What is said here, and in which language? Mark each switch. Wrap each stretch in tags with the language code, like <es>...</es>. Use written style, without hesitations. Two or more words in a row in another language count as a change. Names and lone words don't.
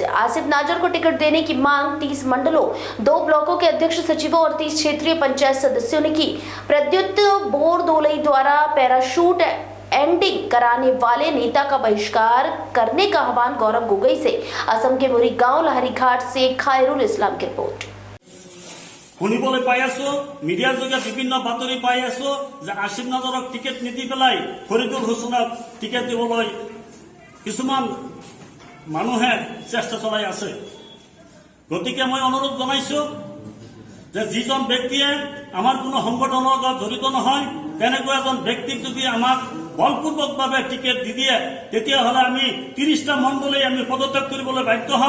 <hi>आसिफ नाजर को टिकट देने की मांग 30 मंडलों 2 ब्लॉकों के अध्यक्ष सचिवों और 30 क्षेत्रीय पंचायत सदस्यों ने की। प्रद्युत बोरदोलई द्वारा पैराशूट एंडिंग कराने वाले नेता का बहिष्कार करने का आह्वान। गौरव गोगई से असम के मुरी गांव लहरीघाट से खायरुल इस्लाम की रिपोर्ट।</hi> <as>শুনিবলৈ পাই আছো মিডিয়াৰ যোগে বিভিন্ন বাতৰি পাই আছো যে আছিফ নাজৰক টিকেট নিদি পেলাই ফৰিদুল হুছেইনক টিকেট দিবলৈ কিছুমান মানুহে চেষ্টা চলাই আছে। গতিকে মই অনুৰোধ জনাইছো যে যিজন ব্যক্তিয়ে আমাৰ কোনো সংগঠনৰ লগত জড়িত নহয় তেনেকুৱা এজন ব্যক্তিক যদি আমাক বলপূৰ্বকভাৱে টিকেট দি দিয়ে তেতিয়াহ'লে আমি 30টা মণ্ডলেই আমি পদত্যাগ কৰিবলৈ বাধ্য হ'ম।</as>